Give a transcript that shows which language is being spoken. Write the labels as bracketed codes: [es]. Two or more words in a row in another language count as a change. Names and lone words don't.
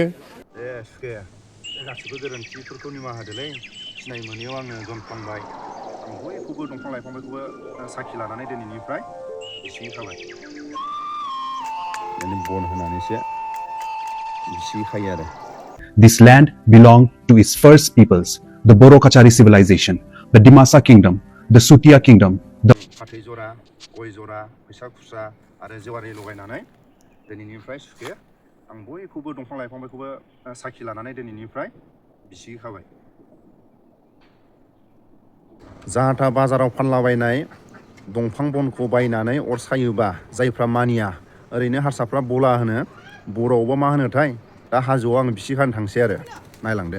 [brx] सुखे गासिबो गोरोन्थिफोरखौ निमाहा होदोलै सिनाय मोनैयाव आङो जनफ्लांबाय आं बयखौबो दंफां लाइफांफोरखौबो साखि लानानै दिनैनिफ्राय बिसिगि खाबाय माने बन होनानैसो बिसिगि खायो आरो। [en] This land belonged to its first peoples, the Borokachari civilization, the Dimasa kingdom, the Sutia kingdom, the [brx] फाथै जरा, गय जरा, फैसा खुस्रा आरो जेवारि लगायनानै दिनैनिफ्राय सुखे आं बयखौबो दंफां लाइफांफोरखौबो साखि लानानै दिनैनिफ्राय बिसिगि खाबाय। जाहाथा बाजाराव फानलाबायनाय दंफां बनखौ बायनानै अर सायोबा जायफ्रा मानिया ओरैनो हारसाफ्रा बला होनो, बर'आवबा मा होनोथाय दा हाजोआव आं बिसिगि खानो थांसै आरो नायलांदो।